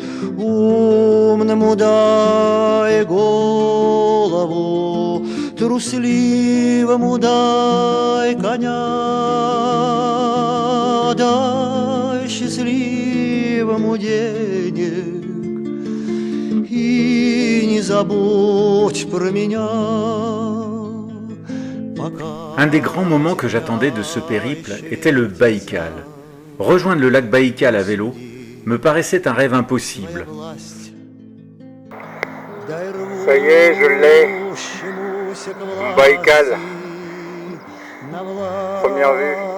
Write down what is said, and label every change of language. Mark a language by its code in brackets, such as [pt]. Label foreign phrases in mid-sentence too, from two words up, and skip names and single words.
[ru] Умному дай голову, трусливому дай коня, дай счастливому денег и не забудь про меня. [fr] Un des grands moments que j'attendais de ce périple était le Baïkal. Rejoindre le lac Baïkal à vélo me paraissait un rêve impossible. Ça y est, je l'ai. Baïkal. Première vue.